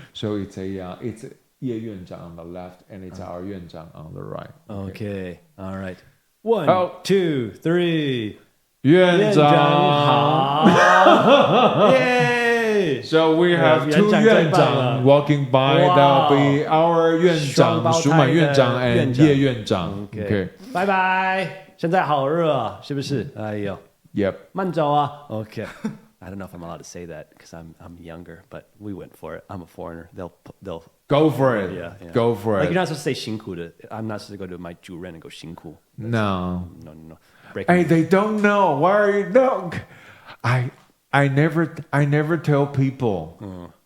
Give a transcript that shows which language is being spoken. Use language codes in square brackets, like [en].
[en] So it's a Ye Yuanzhang on the left, and it's our Yuanzhang on the right. Okay. All right. 1, Oh. 2, 3. Yuanzhang. Yay! So we have two [zh] 院长最棒了。 [en] Yuanzhang walking by. Wow. That'll be our 院长, [zh] 双胞胎的数满院长 and 院长。叶院长.Okay. 拜拜。现在好热啊，是不是？哎呦， [en] Yep. [zh] 慢走啊。OK。 [en] I don't know if I'm allowed to say that because I'm younger, but we went for it. I'm a foreigner. They'll Go for it. Yeah. Go for like it. you're not supposed to say 辛苦的. I'm not supposed to go to my 主任 and go 辛苦. No. No. Break Hey, they don't know. Why are you no? I never tell people.